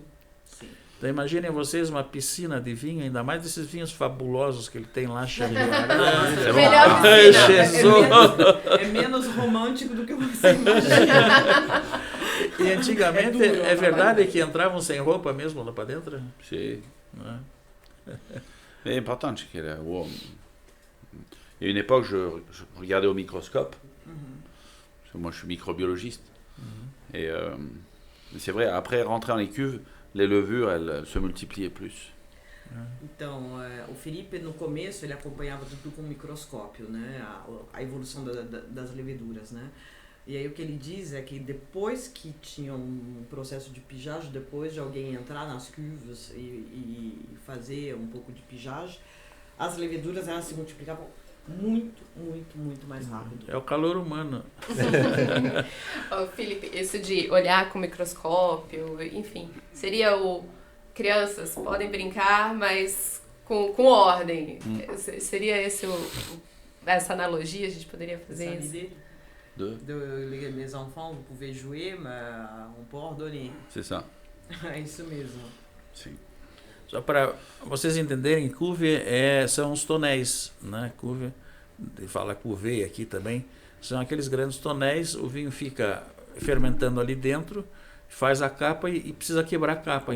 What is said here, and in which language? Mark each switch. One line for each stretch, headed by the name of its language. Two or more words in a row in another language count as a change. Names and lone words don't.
Portuguese: Então imaginem vocês uma piscina de vinho, ainda mais desses vinhos fabulosos que ele tem lá, Melhor piscina. É menos romântico do que você imagina. E antigamente é verdade que entravam sem roupa mesmo lá para dentro?
French: C'est important. Il y a une époque, je regardais au microscope. Parce que moi, je suis microbiologiste. Et c'est vrai, après rentrer dans les cuves, les levures, elles se multipliaient plus.
Portuguese: Então, o Felipe, no começo, ele acompanhava tudo com microscópio, né? A evolução das leveduras, né? E aí o que ele diz é que depois que tinha um processo de pijagem, depois de alguém entrar nas cuves e fazer um pouco de pijagem, as leveduras elas se multiplicavam muito, muito, muito mais rápido. É o calor humano. Felipe, isso de olhar com microscópio, enfim, seria crianças podem brincar, mas com ordem. Seria essa analogia, a gente poderia fazer isso?
French: Les enfants, vous pouvez jouer, mais on peut ordonner. C'est ça.
Portuguese: É isso mesmo. Sim. Só para vocês entenderem, cuve são os tonéis, né? Cuve, fala cuvée aqui também, são aqueles grandes tonéis, o vinho fica fermentando ali dentro, faz a capa e precisa quebrar a capa.